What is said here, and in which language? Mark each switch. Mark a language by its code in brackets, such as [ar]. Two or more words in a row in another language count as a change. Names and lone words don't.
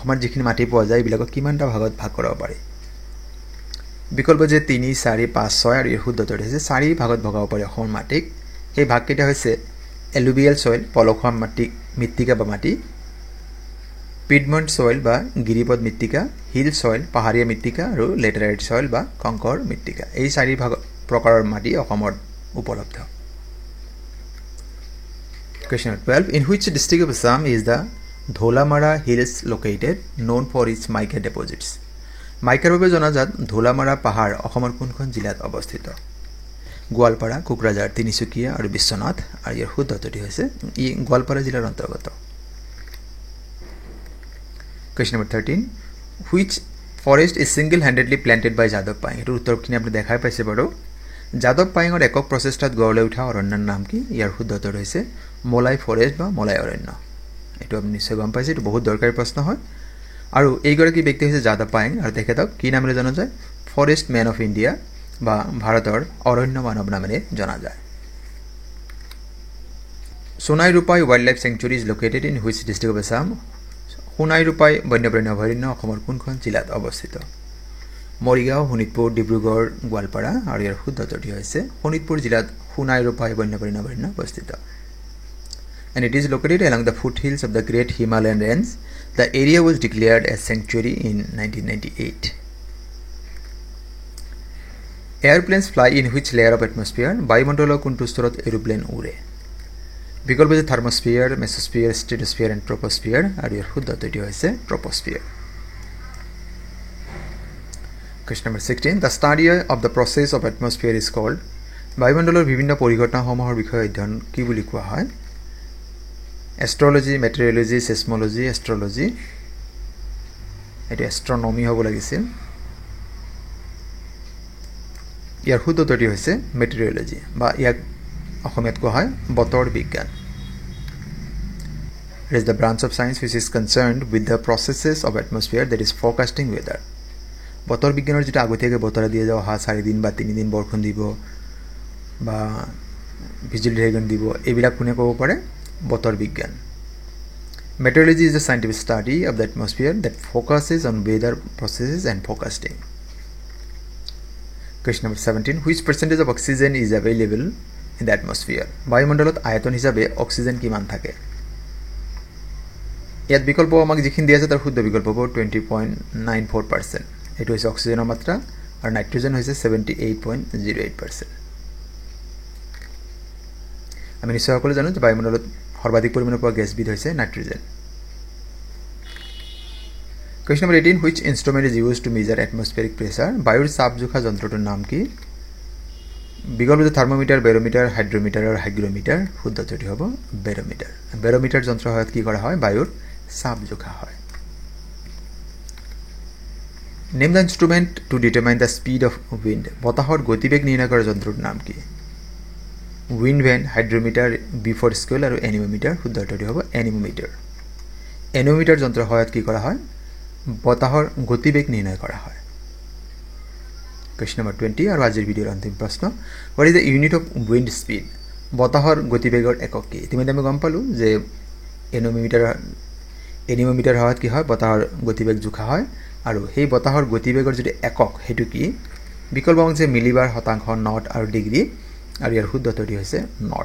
[as] অসমত যিখিনি মাটি পোৱা যায় এইবিলাকক কিমানটা ভাগত ভাগ কৰিব পাৰি? বিকল্প যে 3, 4, 5, 6, আৰু ইয়াৰ শুদ্ধ উত্তৰটো হৈছে 4 ভাগত ভগাব পাৰি অসমৰ মাটিক। সেই ভাগকেইটা হৈছে [en] alluvial soil, [as] পলসুৱা মৃত্তিকা বা মাটি, [en] piedmont soil [as] বা গিৰিপথ মৃত্তিকা, [en] hill soil [as] পাহাৰীয়া মৃত্তিকা, আৰু [en] laterite soil [as] বা কংকৰ মৃত্তিকা। এই 4 প্ৰকাৰৰ মাটি অসমত উপলব্ধ। [en] Question 12. In which district of Assam is the Dholamara Hills located, known for its mica deposits? [as] মাইকাৰ বাবে জনাজাত ধোলামাৰা পাহাৰ অসমৰ কোনখন জিলাত অৱস্থিত? গোৱালপাৰা, কোকৰাঝাৰ, তিনিচুকীয়া আৰু বিশ্বনাথ, আৰু ইয়াৰ শুদ্ধ উত্তৰটো হৈছে ই গোৱালপাৰা জিলাৰ অন্তৰ্গত। [en] Question number 13. Which forest is single-handedly planted by যাদৱ পায়েং? [as] এইটোৰ উত্তৰখিনি আপুনি দেখাই পাইছে বাৰু। যাদৱ পায়েঙৰ একক প্ৰচেষ্টাত গঢ় লৈ উঠা অৰণ্যৰ নাম কি? ইয়াৰ শুদ্ধ উত্তৰ হৈছে মলাই ফৰেষ্ট বা মলাই অৰণ্য। এইটো আপুনি নিশ্চয় গম পাইছে, এইটো বহুত দৰকাৰী প্ৰশ্ন হয়। আৰু এইগৰাকী ব্যক্তি হৈছে যাদৱ পায়েং, আৰু তেখেতক কি নামেৰে জনা যায়? [en] Forest Man of India [as] বা ভাৰতৰ অৰণ্য মানৱ নামেৰে জনা যায়। [en] Sonai Rupai Wildlife Sanctuary is located in which district of Assam? [as] সোণাই ৰূপাই বন্যপ্ৰাণী অভয়াৰণ্য অসমৰ কোনখন জিলাত অৱস্থিত? মৰিগাঁও, শোণিতপুৰ, ডিব্ৰুগড়, গোৱালপাৰা, আৰু ইয়াৰ শুদ্ধ উত্তৰটো হৈছে শোণিতপুৰ জিলাত সোণাই ৰূপাই বন্যপ্ৰাণী অভয়াৰণ্য অৱস্থিত। [en] And it is located along the foothills of the Great Himalayan Range. The area was declared as sanctuary in 1998. Airplanes fly in which layer of atmosphere? [as] বায়ুমণ্ডলৰ কোনটো স্তৰত এৰোপ্লেন উৰে? বিকল্প যে থাৰ্মোস্ফিয়াৰ, মেছোস্ফিয়াৰ, [en] stratosphere and troposphere, [as] আৰু ইয়াৰ শুদ্ধ উত্তৰটো হৈছে ট্ৰপোস্ফিয়াৰ। [en] Question number 16. The study of the process of atmosphere is called? [as] বায়ুমণ্ডলৰ বিভিন্ন পৰিঘটনাসমূহৰ বিষয়ে অধ্যয়ন কি বুলি কোৱা হয়? এষ্ট্ৰলজি, মেটেৰিয়লজি, চেছমলজি, এষ্ট্ৰলজি, এইটো এষ্ট্ৰনমি হ'ব লাগিছিল। ইয়াৰ শুদ্ধ উত্তৰটি হৈছে মেটেৰিয়লজি, বা ইয়াক অসমীয়াত কোৱা হয় বতৰ বিজ্ঞান। [en] It is the branch of science which is concerned with the processes of atmosphere, that is forecasting weather. [as] বতৰ বিজ্ঞানৰ যিটো আগতীয়াকৈ বতৰা দিয়ে যে অহা 4 দিন বা 3 দিন বৰষুণ দিব বা বিজুলী ঢেৰেকনি দিব, এইবিলাক কোনে ক'ব পাৰে? বতৰ বিজ্ঞান। [en] Meteorology is the scientific study of the atmosphere that focuses on weather processes and forecasting. Question number 17. Which percentage of oxygen is available in the atmosphere? [as] বায়ুমণ্ডলত আয়তন হিচাপে অক্সিজেন কিমান থাকে? ইয়াত বিকল্প আমাক যিখিনি দিয়া আছে তাৰ শুদ্ধ বিকল্প হ'ব 20.94%। এইটো হৈছে অক্সিজেনৰ মাত্ৰা আৰু নাইট্ৰজেন হৈছে 78.08%। আমি নিশ্চয় সকলোৱে জানো যে বায়ুমণ্ডলত সৰ্বাধিক পৰিমাণৰ পোৱা গেছবিধ হৈছে নাইট্ৰজেন। [en] Question number 18, which instrument is used to measure atmospheric pressure? [as] বায়ুৰ চাপ জোখা যন্ত্ৰটোৰ নাম কি? বিকল্প থাৰ্মোমিটাৰ, বেৰোমিটাৰ, হাইড্ৰোমিটাৰ আৰু হাইগ্ৰোমিটাৰ। শুদ্ধ উত্তৰটি হ'ব বেৰোমিটাৰ। বেৰোমিটাৰ যন্ত্ৰৰ সহায়ত কি কৰা হয়? বায়ুৰ চাপ জোখা হয়। [en] Name the instrument to determine the speed of wind. [as] বতাহৰ গতিবেগ নিৰ্ণয় কৰা যন্ত্ৰটোৰ নাম কি? [en] wind vane, [as] হাইড্ৰোমিটাৰ, [en] Beaufort scale [as] আৰু এনিমোমিটাৰ। শুদ্ধ উত্তৰটি হ'ব এনিমোমিটাৰ। এনিমোমিটাৰ যন্ত্ৰৰ সহায়ত কি কৰা হয়? বতাহৰ গতিবেগ নিৰ্ণয় কৰা হয়। [en] Question number 20 [as] আৰু আজিৰ ভিডিঅ'ৰ অন্তিম প্ৰশ্ন, [en] what is the unit of wind speed? [as] বতাহৰ গতিবেগৰ একক কি? ইতিমধ্যে আমি গম পালোঁ যে এনিমোমিটাৰ সহায়ত কি হয়? বতাহৰ গতিবেগ জোখা হয় আৰু সেই বতাহৰ গতিবেগৰ যিটো একক সেইটো কি? বিকল্প হৈছে মিলিবাৰ, শতাংশ, নট আৰু ডিগ্ৰী আৰু ইয়াৰ শুদ্ধ উত্তৰটি হৈছে নট।